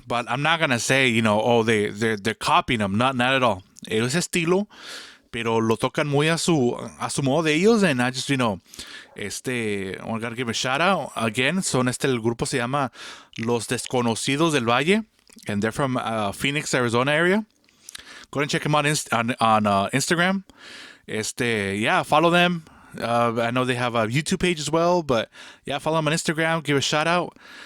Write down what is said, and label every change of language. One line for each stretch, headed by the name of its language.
English: But I'm not gonna say, they're copying them. Not at all.
Spanish: Es estilo, pero lo tocan muy a su modo de ellos.
English: And I just, I gotta give a shout out again.
Spanish: El grupo se llama
English: Los Desconocidos del Valle, and they're from Phoenix, Arizona area. Go ahead and check them out on Instagram. Yeah, follow them. I know they have a YouTube page as well, but yeah, follow them on Instagram. Give a shout out.